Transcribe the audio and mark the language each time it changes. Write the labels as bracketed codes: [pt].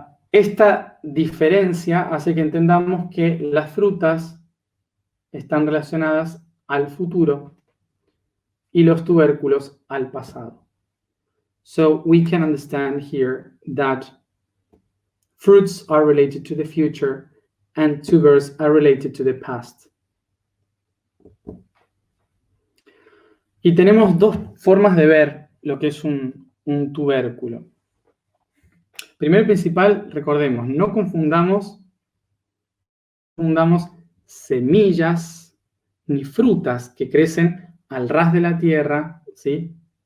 [es] Esta diferencia hace que entendamos que las frutas están relacionadas al futuro y los tubérculos al pasado. [en] So we can understand here that fruits are related to the future and tubers are related to the past. [es] Y tenemos dos formas de ver lo que es un tubérculo. Primero y principal, recordemos, no confundamos semillas ni frutas que crecen al ras de la tierra, ¿sí?